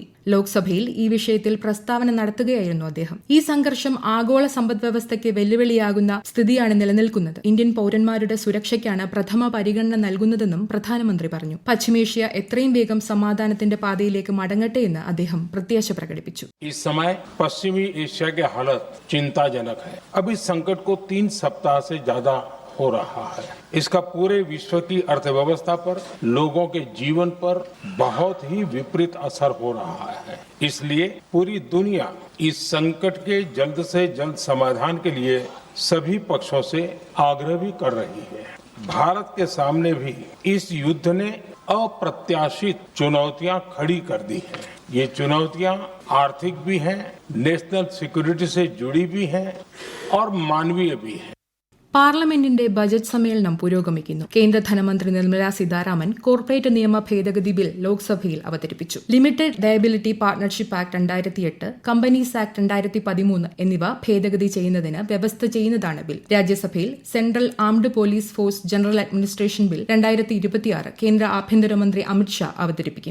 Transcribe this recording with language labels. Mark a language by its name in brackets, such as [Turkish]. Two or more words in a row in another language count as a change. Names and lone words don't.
[Malayalam] ലോക്സഭയിൽ ഈ വിഷയത്തിൽ പ്രസ്താവന നടത്തുകയായിരുന്നു അദ്ദേഹം. ഈ സംഘർഷം ആഗോള സമ്പദ്വ്യവസ്ഥയ്ക്ക് വെല്ലുവിളിയാകുന്ന സ്ഥിതിയാണ് നിലനിൽക്കുന്നത്. ഇന്ത്യൻ പൌരന്മാരുടെ സുരക്ഷയ്ക്കാണ് പ്രഥമ പരിഗണന നൽകുന്നതെന്നും പ്രധാനമന്ത്രി പറഞ്ഞു. പശ്ചിമേഷ്യ എത്രയും വേഗം സമാധാനത്തിന്റെ പാതയിലേക്ക് മടങ്ങട്ടെ എന്ന് അദ്ദേഹം പ്രത്യാശ പ്രകടിപ്പിച്ചു. [Hindi] इस समय पश्चिमी एशिया के हालत चिंताजनक है। अब इस संकट को 3 सप्ताह से ज्यादा हो रहा है। इसका पूरे विश्व की अर्थव्यवस्था पर, लोगों के जीवन पर बहुत ही विपरीत असर हो रहा है। इसलिए पूरी दुनिया इस संकट के जल्द से जल्द समाधान के लिए सभी पक्षों से आग्रह भी कर रही है। भारत के सामने भी इस युद्ध ने अप्रत्याशित चुनौतियां खड़ी कर दी हैं। ये चुनौतियां आर्थिक भी हैं, [English] national security [Hindi] से जुड़ी भी हैं और मानवीय भी हैं. [Malayalam] പാർലമെന്റിന്റെ ബജറ്റ് സമ്മേളനം പുരോഗമിക്കുന്നു. കേന്ദ്ര ധനമന്ത്രി നിർമ്മല സീതാരാമൻ കോർപ്പറേറ്റ് നിയമ ഭേദഗതി ബിൽ ലോക്സഭയിൽ അവതരിപ്പിച്ചു. ലിമിറ്റഡ് ലയബിലിറ്റി പാർട്ണർഷിപ്പ് ആക്ട് 2008, കമ്പനീസ് ആക്ട് 2013 എന്നിവ ഭേദഗതി ചെയ്യുന്നതിന് വ്യവസ്ഥ ചെയ്യുന്നതാണ് ബിൽ. രാജ്യസഭയിൽ സെൻട്രൽ ആംഡ് പോലീസ് ഫോഴ്സ് ജനറൽ അഡ്മിനിസ്ട്രേഷൻ ബിൽ 2026 കേന്ദ്ര ആഭ്യന്തരമന്ത്രി അമിത്ഷാ അവതരിപ്പിക്കും.